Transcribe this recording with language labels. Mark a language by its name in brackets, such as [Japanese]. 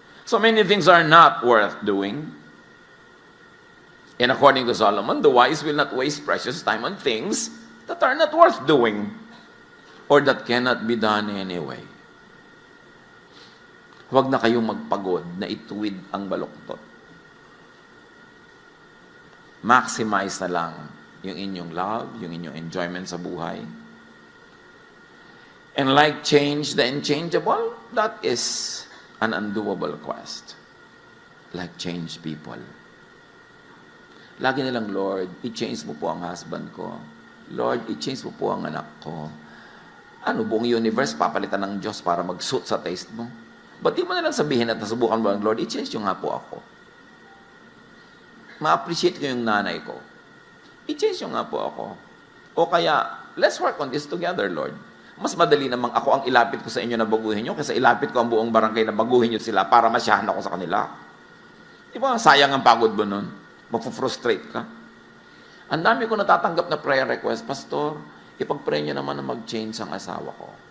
[English] So many things are not worth doing. And according to Solomon, the wise will not waste precious time on things that are not worth doing or that cannot be done anyway. [Filipino] Huwag na kayong magpagod na ituwid ang baluktot. Maximize na lang yung inyong love, yung inyong enjoyment sa buhay. [English] And like change the unchangeable, that is an undoable quest. Like change people. [Filipino] Lagi nilang, Lord, i-change mo po ang husband ko. Lord, i-change mo po ang anak ko. Ano, buong universe papalitan ng Diyos para mag-suit sa taste mo? Ba't di mo nalang sabihin at nasubukan mo ang Lord, i-change nyo nga po ako. Ma-appreciate ko yung nanay ko. I-change nyo nga po ako. O kaya, [English] let's work on this together, Lord. [Filipino] Mas madali namang ako ang ilapit ko sa inyo na baguhin nyo kaysa ilapit ko ang buong barangay na baguhin nyo sila para masyahan ako sa kanila. Di ba? Sayang ang pagod mo nun. Mapufrustrate ka. Ang dami ko natatanggap na prayer request, Pastor, ipag-pray nyo naman na mag-change ang asawa ko.